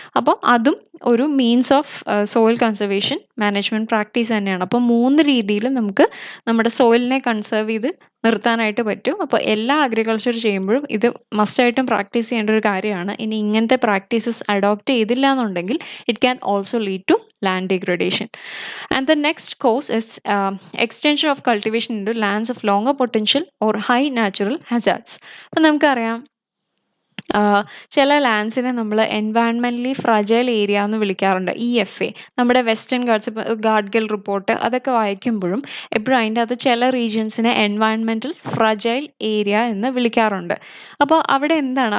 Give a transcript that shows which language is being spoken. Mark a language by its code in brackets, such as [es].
[ml] അപ്പോൾ അതും ഒരു means of soil conservation management practice തന്നെയാണ്. അപ്പോൾ 3 രീതിയിൽ നമുക്ക് നമ്മുടെ സോയിലിനെ കൺസേർവ് ചെയ്ത് നിർത്താനായിട്ട് പറ്റും. അപ്പോൾ എല്ലാ അഗ്രികൾച്ചർ ചെയ്യുമ്പോഴും ഇത് മസ്റ്റായിട്ടും പ്രാക്ടീസ് ചെയ്യേണ്ട ഒരു കാര്യമാണ്. ഇനി ഇങ്ങനത്തെ പ്രാക്ടീസസ് അഡോപ്റ്റ് ചെയ്തില്ല എന്നുണ്ടെങ്കിൽ [en] It can also lead to land degradation. And the next cause is extension of cultivation into lands of longer potential or high natural hazards. [ml] അപ്പോൾ നമുക്കറിയാം ചില ലാൻഡ്സിനെ നമ്മൾ എൻവയൺമെൻ്റലി ഫ്രജൈൽ ഏരിയ എന്ന് വിളിക്കാറുണ്ട്. EFA, നമ്മുടെ വെസ്റ്റേൺ ഗാർഡ്സ്, ഗാഡ്ഗിൽ റിപ്പോർട്ട് അതൊക്കെ വായിക്കുമ്പോഴും എപ്പോഴും അതിൻ്റെ അകത്ത് ചില റീജിയൻസിനെ എൻവയൺമെൻ്റൽ ഫ്രജൈൽ ഏരിയ എന്ന് വിളിക്കാറുണ്ട്. അപ്പോൾ അവിടെ എന്താണ്?